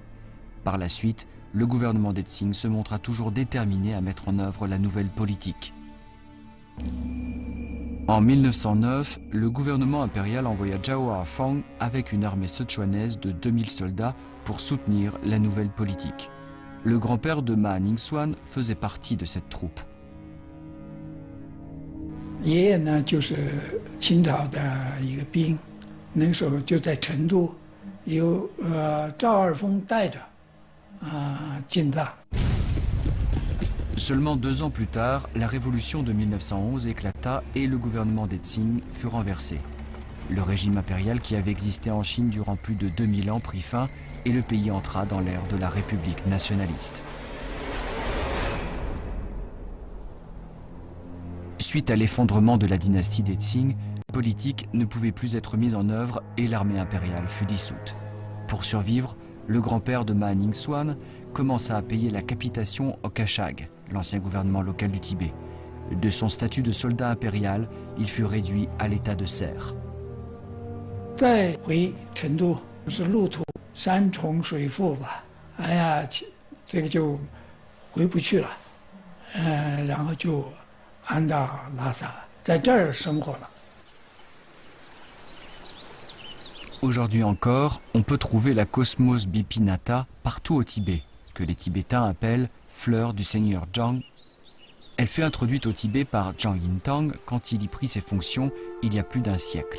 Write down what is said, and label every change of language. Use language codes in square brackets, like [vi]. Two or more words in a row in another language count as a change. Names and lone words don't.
[fr] Par la suite, le gouvernement des Tsing se montra toujours déterminé à mettre en œuvre la nouvelle politique. En 1909, le gouvernement impérial envoya Zhao Hafang avec une armée sichuanaise de 2000 soldats pour soutenir la nouvelle politique. Le grand-père de Ma Ningxuan faisait partie de cette troupe. [zh] 爷爷呢，就是清朝的一个兵，那时候就在成都，由赵二峰带着进藏。 [fr] Seulement 2 ans plus tard, la révolution de 1911 éclata et le gouvernement des Tsing fut renversé. Le régime impérial qui avait existé en Chine durant plus de 2000 ans prit fin et le pays entra dans l'ère de la République nationaliste. Suite à l'effondrement de la dynastie des Tsing, la politique ne pouvait plus être mise en œuvre et l'armée impériale fut dissoute. Pour survivre, le grand-père de Ma Ningxuan commença à payer la capitation au Kashag, l'ancien gouvernement local du Tibet. De son statut de soldat impérial, il fut réduit à l'état de serf. [zh] 再回成都是路途山重水复吧，哎呀，这个就回不去了，然后就安到拉萨，在这儿生活了。 [fr] Aujourd'hui encore, on peut trouver la Cosmos bipinata partout au Tibet, que les Tibétains appellent fleur du seigneur Zhang. Elle fut introduite au Tibet par Zhang Yintang quand il y prit ses fonctions il y a plus d'un siècle.